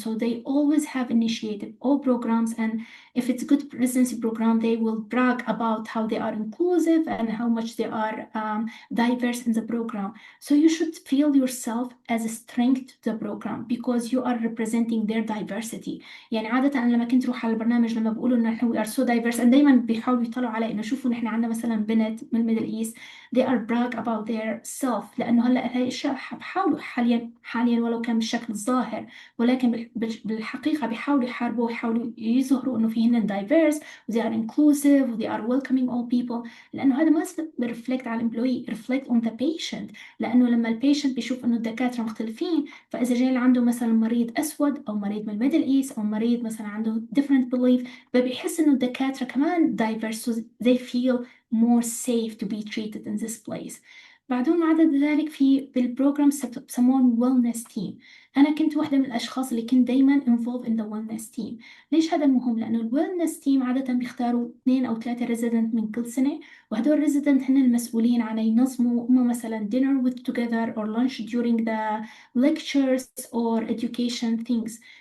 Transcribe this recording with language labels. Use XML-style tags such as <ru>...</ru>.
<en>So they always have initiated all programs, and if it's a good residency program, they will brag about how they are inclusive and how much they are diverse in the program. So you should feel yourself as a strength to the program because you are representing their diversity.</en> <ar>يعني عادة أنا لما كنت أروح على البرنامج لما بقولوا إنه نحن</ar> <en>we are so diverse،</en> <ar>and دايما بيحاولوا يطلعوا على إنه شوفوا نحن عندنا مثلا بنت من الميدل إيست،</ar> <en>they are brag about their self،</en> <ar>لأنه هلا هاي الأشياء بحاولوا حاليا ولو كان بالشكل الظاهر، ولكن بالحقيقة بيحاولوا يحاربوا ويحاولوا يظهروا إنه فيهن diverse و</ar> <en>they are inclusive</en> <ar>و</ar> <en>they are welcoming all people،</en> <ar>لأنه هذا ما بيرفلكت على الامبلوي،</ar> <en>reflect on the patient.</en> <ar>لأنه لما البيشنت بيشوف إنه الدكاترة مختلفين، فإذا جاي عنده مثلا مريض أسود أو مريض من الميدل إيست أو مريض مثلا عنده different belief، فبيحس إنه الدكاترة كمان</ar> <en>diverse so they feel more safe to be treated in this place.</en> <ar>بعدهم عدد ذلك في بالبروجرام بسموهم wellness team. أنا كنت واحدة من الأشخاص اللي كنت دايما</ar> <en>involved in the wellness team.</en> <ar>ليش هذا مهم؟ لأنه ال wellness team عادة بيختاروا 2 أو 3 resident من كل سنة، وهدول resident هن المسؤولين عن ينظموا مثلا</ar> <en>dinner with together or lunch during the lectures or education things.</en>